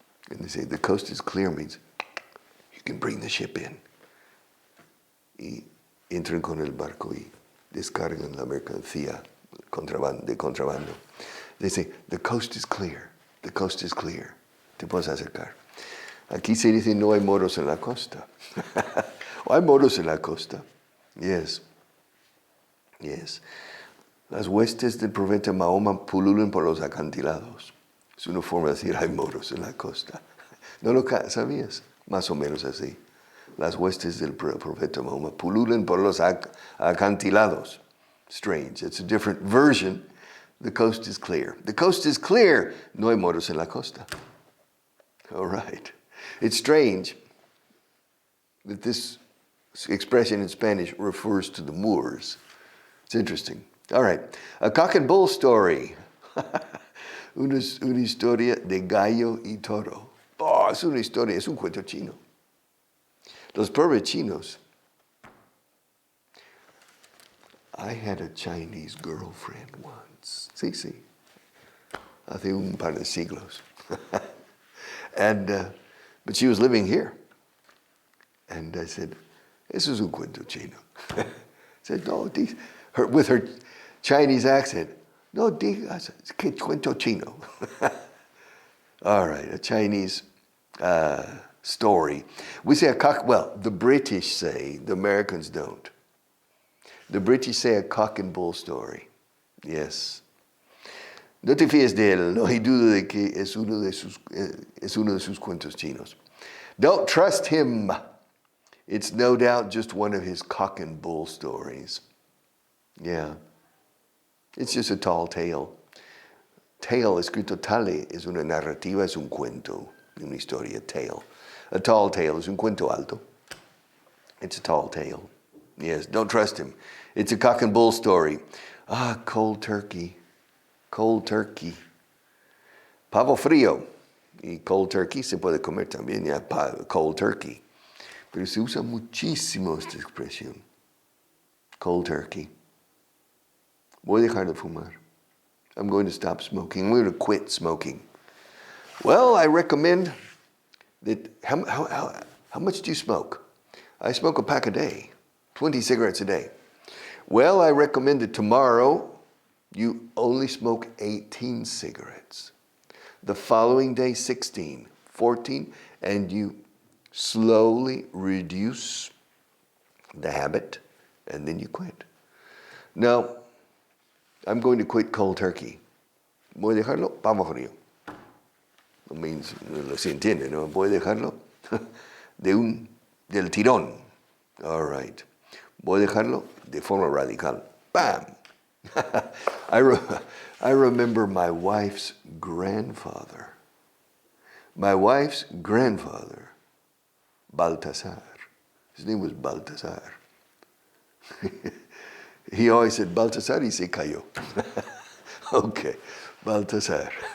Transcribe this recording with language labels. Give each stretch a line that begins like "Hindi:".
English: And they say, the coast is clear means you can bring the ship in.
Spanish: Y entran con el barco y descargan la mercancía de contrabando.
English: They say, the coast is clear. The coast is clear.
Spanish: Te puedes acercar. Aquí se dice, no hay moros en la costa. ¿O hay moros en la costa? Yes. Yes. Las huestes del profeta Mahoma pululan por los acantilados. Es una forma de decir, hay moros en la costa. ¿No lo sabías? Más o menos así. Las huestes del profeta Mahoma pululan por los acantilados.
English: Strange. It's a different version. The coast is clear. The coast is clear.
Spanish: No hay moros en la costa.
English: All right. It's strange that this expression in Spanish refers to the Moors. It's interesting. All right. A cock and bull story.
Spanish: Una historia de gallo y toro. Oh, es una historia, es un cuento chino. Los pobres chinos.
English: I had a Chinese girlfriend once.
Spanish: Sí. Hace un par de siglos.
English: But she was living here. And I said,
Spanish: eso es un cuento chino.
English: I said, no, with her Chinese accent.
Spanish: No digas, que cuento chino.
English: All right, a Chinese story. We say a cock, well, the British say, the Americans don't. The British say a cock and bull story. Yes.
Spanish: No te fíes de él, no hay duda de que es uno de sus cuentos chinos.
English: Don't trust him. It's no doubt just one of his cock and bull stories.
Spanish: Yeah.
English: It's just a tall tale.
Spanish: Tale, escrito tale, es una narrativa, es un cuento, una historia, tale.
English: A tall tale
Spanish: es un cuento alto.
English: It's a tall tale. Yes, don't trust him. It's a cock and bull story. Ah, cold turkey. Cold turkey.
Spanish: Pavo frío. Y cold turkey se puede comer también, ya, cold turkey. Pero se usa muchísimo esta expresión. Cold turkey. Voy a dejar de fumar.
English: I'm going to stop smoking. I'm going to quit smoking. Well, I recommend that. How much do you smoke? I smoke a pack a day, 20 cigarettes a day. Well, I recommend that tomorrow you only smoke 18 cigarettes. The following day, 16, 14, and you slowly reduce the habit, and then you quit. Now, I'm going to quit cold turkey.
Spanish: Voy a dejarlo pavo frío.
English: It means,
Spanish: se entiende, ¿no? Voy a dejarlo del tirón.
English: All right.
Spanish: Voy a dejarlo de forma radical. Bam!
English: I remember my wife's grandfather. My wife's grandfather, Baltasar. His name was Baltasar. He always said, Baltasar,
Spanish: y se cayó.
English: Okay, Baltasar.